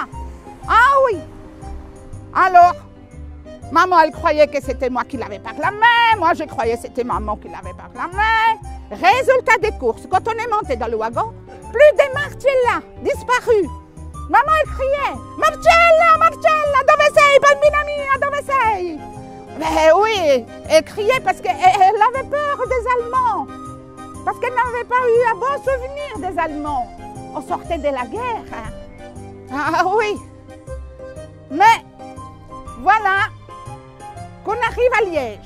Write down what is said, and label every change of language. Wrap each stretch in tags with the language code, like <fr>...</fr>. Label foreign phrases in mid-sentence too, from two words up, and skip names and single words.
<fr>Ah oui! Alors, maman, elle croyait que c'était moi qui l'avais par la main. Moi, je croyais que c'était maman qui l'avait par la main. Résultat des courses, quand on est monté dans le wagon, plus de Marcella, disparue. Maman, elle criait « Marcella, Marcella,</fr> <it>dove sei, bambina mia, dove sei ?»</it> <fr>Mais oui, elle criait parce qu'elle avait peur des Allemands. Parce qu'elle n'avait pas eu un bon souvenir des Allemands. On sortait de la guerre. Hein. Ah oui. Mais voilà qu'on arrive à Liège.</fr>